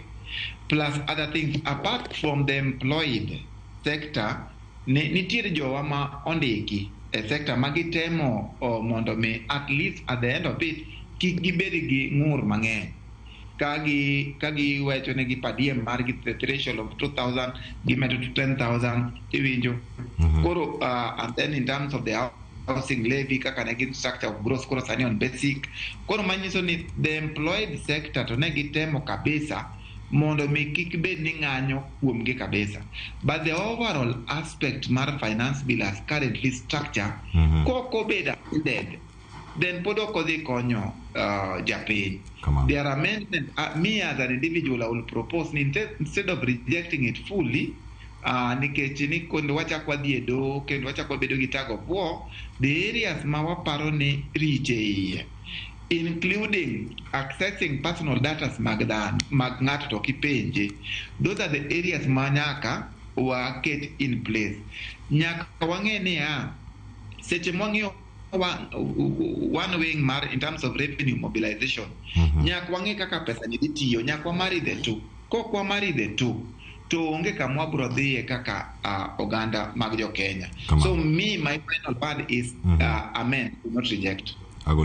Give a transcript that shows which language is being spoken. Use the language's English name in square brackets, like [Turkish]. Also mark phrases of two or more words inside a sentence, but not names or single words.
[English] Plus other things apart from the employed sector, [Luo (Kenya and Tanzania)] nitiere jowa ma ondiki e sector magitemo mondo me [English] at least at the end of it [Luo (Kenya and Tanzania)] kik gibed gi ng'ur mang'eny. kagi wecho ne gi padiem mar gi [English] threshold of 2,000 [Luo (Kenya and Tanzania)] gimedo to 10,000 iwinjo. [English] Koro and then in terms of the housing levy [Luo (Kenya and Tanzania)] kaka ne gin [English] structure of gross [Luo (Kenya and Tanzania)] koro sani [English] on basic. [Luo (Kenya and Tanzania)] Koro manyiso ni [English] the employed sector [Luo (Kenya and Tanzania)] to ne gitemo kabisa mondo mi kik bed ni ng'anyo kuomgi kabisa. [English] But the overall aspect mar finance bill as currently structure [Luo (Kenya and Tanzania)] koko beda [English] dead. [Luo (Kenya and Tanzania)] Then pod okodhi konyo japiny. [English] There are amendments. Me as an individual, I will propose instead of rejecting it fully, [Luo (Kenya and Tanzania)] nikech ni kendo wachako wadhi e doho kendo wachako bedo gi [English] tag of war, the areas [Luo (Kenya and Tanzania)] ma waparo ni riche iye, [English] including accessing personal data [Luo (Kenya and Tanzania)] mag ng'ato to kipenje. [English] Those are the areas [Luo (Kenya and Tanzania)] ma nyaka waket [English] in place. [Luo (Kenya and Tanzania)] Nyaka wang'e ni seche mwang'iyo [English] one wing [Luo (Kenya and Tanzania)] mar [English] in terms of revenue mobilization, [Luo (Kenya and Tanzania)] nyaka wang'e kaka pesa ni tiyo, nyaka wamari [English] the two. [Luo (Kenya and Tanzania)] Kok wamari [English] the two, [Luo (Kenya and Tanzania)] to onge kamwa bro dhiye kaka oganda mag jo Kenya. [English] So me, my final word is amen, do not reject.